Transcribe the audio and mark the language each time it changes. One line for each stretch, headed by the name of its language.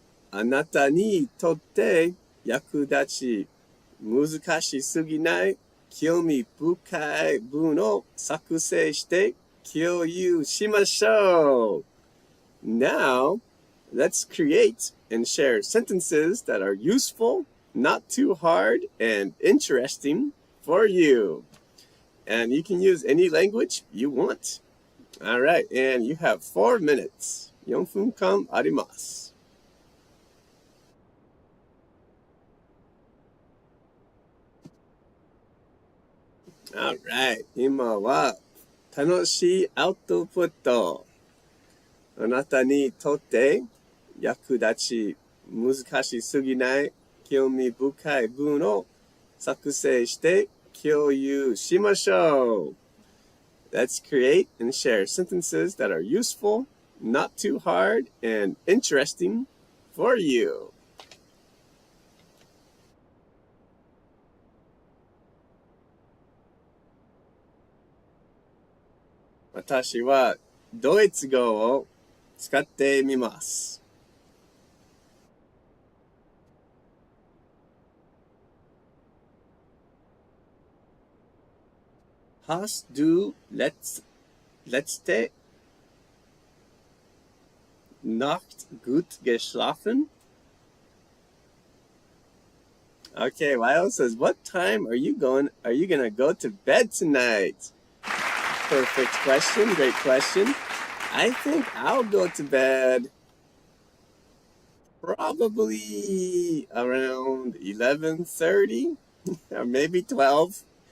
Japanese: あなたにとって役立ち、難しすぎない興味深い文を作成して共有しましょう。
English: Now, let's create and share sentences that are useful, not too hard, and interesting for you. And you can use any language you want. All right, and you have 4 minutes.
Japanese: 4分間あります。
English: All right,
Japanese: 今は楽しいアウトプット。あなたにとって役立ち、難しすぎない興味深い文を作成して共有しましょう。
English: Let's create and share sentences that are useful, not too hard, and interesting for you.
Japanese: 私はドイツ語を使ってみます。
German: Hast du letzte Nacht gut geschlafen?
English: Okay, Lyle says, what time are you gonna go to bed tonight? Perfect question. Great question. I think I'll go to bed probably around 11:30 or maybe 12.